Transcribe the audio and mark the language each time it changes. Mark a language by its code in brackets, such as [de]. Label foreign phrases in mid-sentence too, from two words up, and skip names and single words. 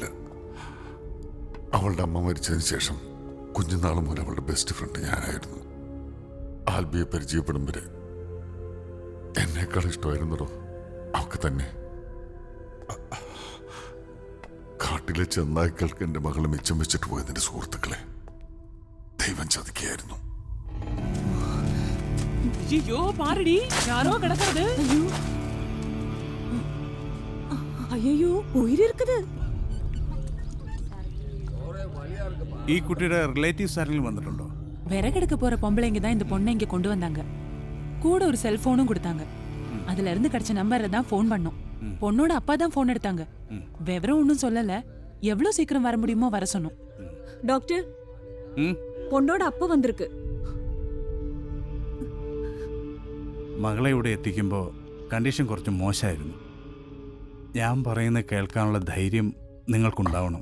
[ml] അവളുടെ അമ്മ മരിച്ചതിന് ശേഷം കുഞ്ഞുനാൾ മുതൽ അവളുടെ [en] best friend [ml] ഞാനായിരുന്നു. ആൽബിയെ പരിചയപ്പെടും വരെ എന്നേക്കാൾ ഇഷ്ടമായിരുന്നോ അവൾക്ക് തന്നെ. കാട്ടിലെ ചെന്നായ്ക്കൾക്ക് എൻ്റെ മകളെ മിച്ചം വെച്ചിട്ട് പോയതിൻ്റെ സുഹൃത്തുക്കളെ ദൈവം ചതിക്കുകയായിരുന്നു. [ta] ஐயோ பாருடி, யாரோ கிடக்குறது. ஐயோ உயிர் இருக்குது. [ml] ഈ കുട്ടിയുടെ റിലേറ്റീവ്സ് ആരെങ്കിലും വന്നിട്ടുണ്ടോ? [ta] விறகெடுக்க போற பொம்பளைங்க தான் இந்த பொண்ணை இங்க கொண்டு வந்தாங்க. கூட ஒரு செல்போனும் கொடுத்தாங்க. அதுல இருந்து கிடைச்ச நம்பரை தான் ஃபோன் பண்ணோம். பொண்ணோட அப்பா தான் ஃபோன் எடுத்தாங்க. விவரம் ஒன்றும் சொல்லல, எவ்வளவு சீக்கிரம் வர முடியுமோ வர சொன்னோம். டாக்டர், பொண்ணோட அப்பா வந்திருக்கு. [ml] മകളെ ഇവിടെ എത്തിക്കുമ്പോൾ കണ്ടീഷൻ കുറച്ച് മോശമായിരുന്നു. ഞാൻ പറയുന്നത് കേൾക്കാനുള്ള ധൈര്യം നിങ്ങൾക്കുണ്ടാവണം.